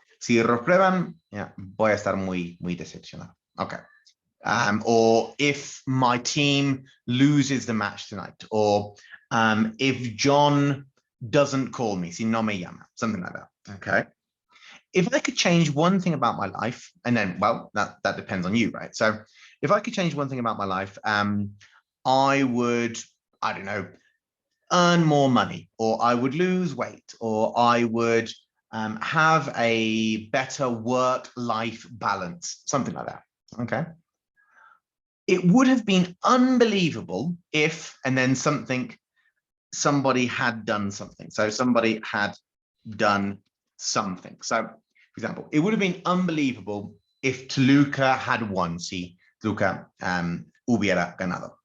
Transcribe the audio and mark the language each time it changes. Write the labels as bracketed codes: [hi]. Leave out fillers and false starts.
[es] Si reprueban, yeah, voy a estar muy decepcionado. [en] Okay. Or if my team loses the match tonight, or if John doesn't call me, si no me llama, something like that. Okay. If I could change one thing about my life, and then, well, that depends on you, right? So if I could change one thing about my life, I would, I don't know, earn more money, or I would lose weight, or I would have a better work-life balance, something like that, okay? It would have been unbelievable if, and then somebody had done something. So somebody had done something. So, for example, it would have been unbelievable if Toluca had won. [es] Si Toluca hubiera ganado.